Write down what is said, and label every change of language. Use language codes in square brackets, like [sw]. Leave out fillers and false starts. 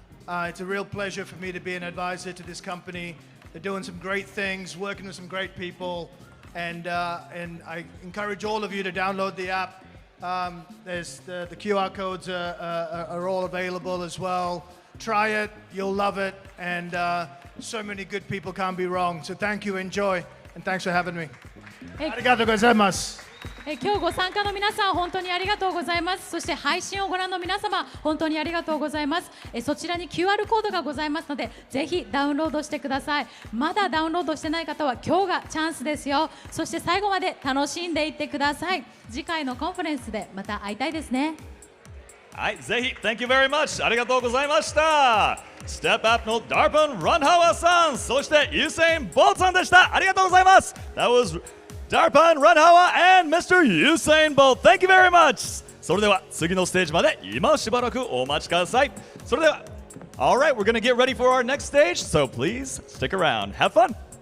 [en] It's a real pleasure for me to be an advisor to this company. They're doing some great things, working with some great people, and I encourage all of you to download the app. There's the QR codes are all available as well. Try it, you'll love it, and so many good people can't be wrong. So thank you, enjoy, and thanks for having me. [ja] ありがとうございます。今日ご参加の皆さん本当にありがとうございます。そして配信をご覧の皆様本当にありがとうございます。そちらに QR コードがございますのでぜひダウンロードしてください。まだダウンロードしてない方は今日がチャンスですよ。そして最後まで楽しんでいってください。次回のコンファレンスでまた会いたいですね。はい、ぜひ [en] Thank you very much [ja] ありがとうございました。ステップアップのダーパン・ランハワさん、そしてユーセイン・ボルトさんでした。ありがとうございます。 [en] That was Darpan Ranhawa and Mr. Usain Bolt. Thank you very much. [ja] それでは次のステージまで今しばらくお待ちください。それでは [en] Alright, we're going to get ready for our next stage, so please stick around. Have fun.